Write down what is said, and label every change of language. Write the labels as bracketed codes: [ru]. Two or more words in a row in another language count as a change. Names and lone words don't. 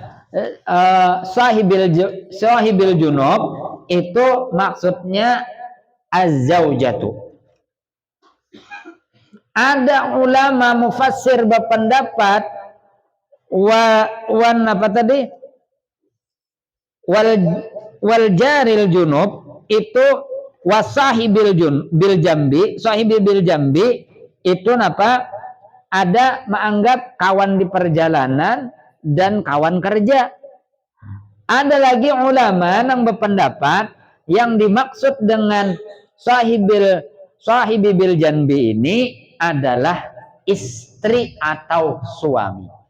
[ar] Sahibil junub [id] itu maksudnya az-zaujatu. Ada ulama mufassir berpendapat apa tadi? [ar] Wal jaril junub [id] itu [ar] wasahibil bil jambi sahibi bil jambi [id] itu apa ada menganggap kawan di perjalanan dan kawan kerja. Ada lagi ulama yang berpendapat yang dimaksud dengan [ar] sahibi bil jambi [id] ini adalah istri atau suami.